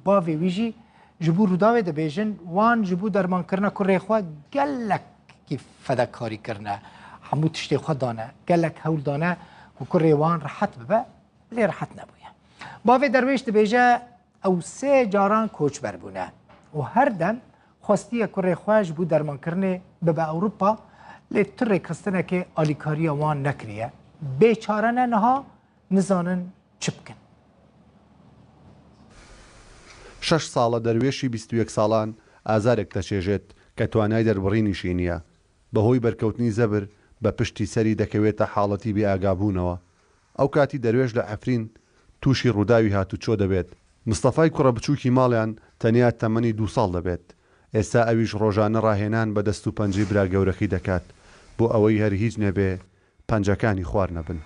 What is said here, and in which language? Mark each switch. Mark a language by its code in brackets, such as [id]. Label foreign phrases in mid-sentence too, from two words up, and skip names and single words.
[ku] باوی ویجی جبو روداوی ده بیجن وان جبو درمان کرنا کره خواه گلک کی فداکاری کرنا همو تشتی خواه دانه گلک هول دانه و کره وان راحت ببه لی راحت نبویه باوی درویش ده بیجه او 3 جاران کوچ بربونه و هر دم خواستی کره خواه جبو درمان کرنه ببه اوروپا لی تره کستنه که آلیکاری وان نکریه بیچاره نها نزانن چ بکن [ckb] 6 ساڵە دەروێشی 21 ساڵان ئازارێک دەچێژێت کە توانای دەربڕینیشی نییە بەهۆی بەرکەوتنی زەبر بە پشتی سەری دەکەوێتە حاڵەتی بێئاگابوونەوە ئەو کاتی دەروێش لە عەفرین تووشی ڕووداوی هاتوچۆ دەبێت مستەفای کوڕە بچووکی ماڵیان تەنیا تەمەنی 2 ساڵ دەبێت ئێستا ئەویش ڕۆژانە ڕاهێنان بە دەست و پەنجەی برا گەورەکەی دەکات بۆ ئەوەی هەر هیچ نەبێ پەنجەکانی خوار نەبن